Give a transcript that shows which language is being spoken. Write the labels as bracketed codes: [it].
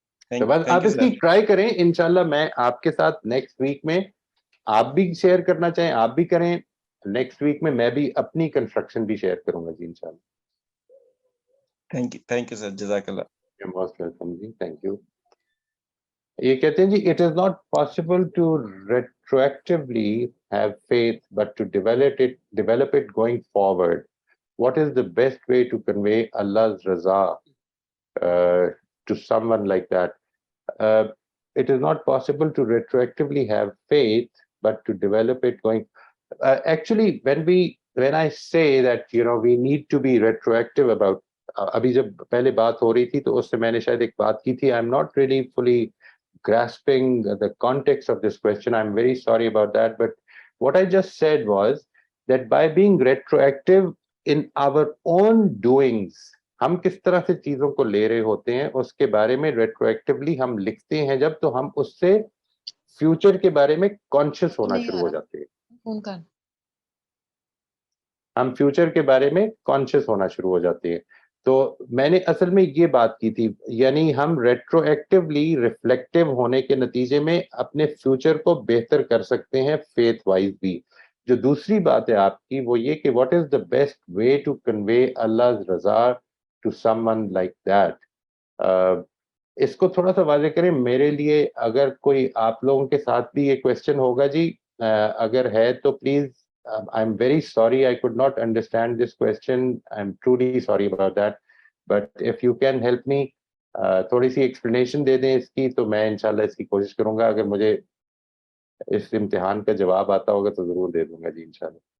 [ur] بس آپ اس کی ٹرائی کریں, انشاءاللہ میں آپ کے ساتھ نیکسٹ ویک میں, آپ بھی شیئر کرنا چاہیں آپ بھی کریں, نیکسٹ ویک میں بھی اپنی کنسٹرکشن بھی شیئر کروں گا جی انشاءاللہ. [en] Thank you sir, جزاک اللہ. Most welcome جی, تھینک یو. [ur] یہ کہتے ہیں جی, [en] It is not possible to retroactively have faith but to develop it going forward. What is the best way to convey Allah's raza to someone like that? It is not possible to retroactively have faith, but to develop it going. Actually, when I say that we need to be retroactive about. [ur] ابھی جب پہلے بات ہو رہی تھی تو اس سے میں نے شاید ایک بات کی تھی. [en] I'm not really fully grasping the context of this question. I'm very sorry about that. But what I just said was that by being retroactive in our own doings, [ur] ہم کس طرح سے چیزوں کو لے رہے ہوتے ہیں اس کے بارے میں ریٹرویکٹیولی ہم لکھتے ہیں جب, تو ہم اس سے فیوچر کے بارے میں کانشیس ہونا شروع ہو جاتے ہیں. ہم فیوچر کے بارے میں کانشیس ہونا شروع ہو جاتے ہیں. تو میں نے اصل میں یہ بات کی تھی, یعنی ہم ریٹرویکٹیولی ریفلیکٹیو ہونے کے نتیجے میں اپنے فیوچر کو بہتر کر سکتے ہیں فیتھ وائز بھی. جو دوسری بات ہے آپ کی وہ یہ کہ what is the best way to convey Allah's Raza to some one like that. اس کو تھوڑا سا واضح کریں میرے لیے, اگر کوئی آپ لوگوں کے ساتھ بھی یہ کوشچن ہوگا جی, اگر ہے تو please. [en] I'm very sorry I could not understand this question. I'm truly sorry about that. But if you can help me, [ur] تھوڑی سی ایکسپلینیشن دے دیں اس کی, تو میں انشاءاللہ اس کی کوشش کروں گا. اگر مجھے اس امتحان کا جواب آتا ہوگا تو ضرور دے دوں گا جی انشاءاللہ.